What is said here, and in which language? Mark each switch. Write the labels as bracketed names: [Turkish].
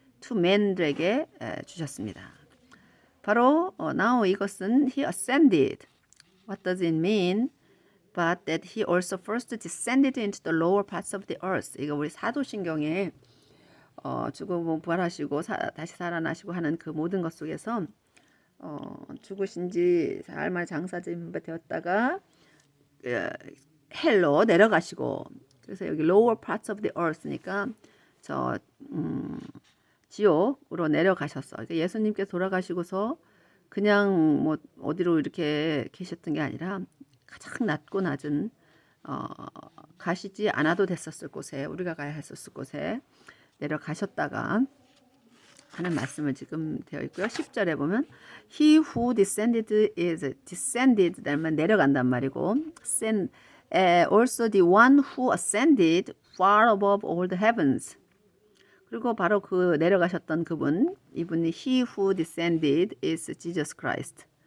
[Korean] 두 맨들에게 주셨습니다. [English] 바로 now [Korean] 이것은 [English] he ascended. What does it mean? But that he also first descended into the lower parts of the earth. [Korean] 이거 우리 사도신경에 죽고 부활하시고 다시 살아나시고 하는 그 모든 것 속에서 죽으신 지 사흘 장사짐 되었다가 헬로 내려가시고, 그래서 여기 [English] lower parts of the earth [Korean] 니까 저 지옥으로 내려가셨어. 그러니까 예수님께 돌아가시고서 그냥 뭐 어디로 이렇게 계셨던 게 아니라 가장 낮고 낮은 가시지 않아도 됐었을 곳에, 우리가 가야 했었을 곳에 내려가셨다가 하는 말씀을 지금 되어 있고요. 10절에 보면 [English] He who descended is descended, [Korean] 되면 내려간단 말이고, [English] also the one who ascended far above all the heavens. [Korean] 그리고 바로 그 내려가셨던 그분, 이분이 [English] He who descended is Jesus Christ.